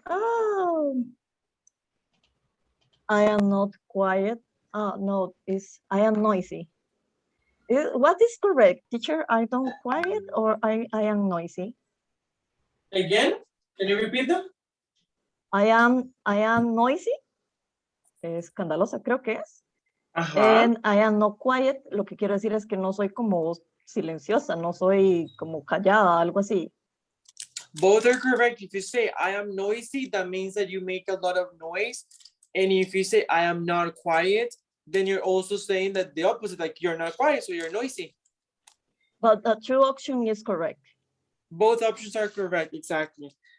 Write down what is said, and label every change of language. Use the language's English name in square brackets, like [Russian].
[English] Oh, I am not quiet. No, I am noisy. What is correct, teacher? I don't quiet or I am noisy? Again, can you repeat them? I am noisy. [Spanish] Escandalosa, creo que es. Uh-huh. [English] And I am not quiet. [Spanish] Lo que quiero decir es que no soy como silenciosa, no soy como callada, algo así. [English] Both are correct. If you say I am noisy, that means that you make a lot of noise. And if you say I am not quiet, then you're also saying that the opposite, like you're not quiet, so you're noisy. But the true option is correct. Both options are correct, exactly.